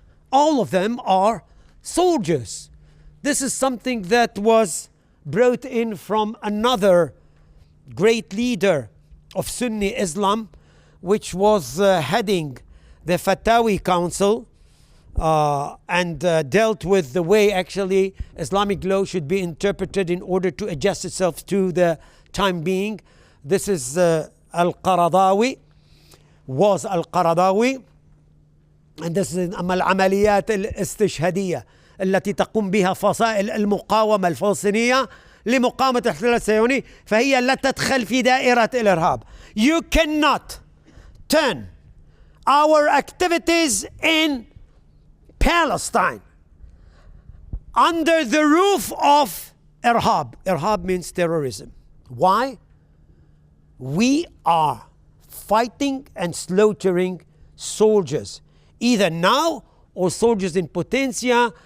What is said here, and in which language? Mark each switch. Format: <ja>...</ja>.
<en>All of them are soldiers. This is something that was brought in from another great leader of Sunni Islam, which was heading the Fatawi Council and dealt with the way actually Islamic law should be interpreted in order to adjust itself to the time being. This is Al-Qaradawi, was Al-Qaradawi, and this is</en> <ar>العمليات الاستشهادية التي تقوم بها فصائل المقاومة الفلسطينية لمقاومة الاحتلال الصهيوني، فهي لا تدخل في دائرة الإرهاب.</ar> <en>You cannot turn our activities in Palestine under the roof of Irhab. Irhab means terrorism. Why? We are fighting and slaughtering soldiers, either now or soldiers in potentia.</en>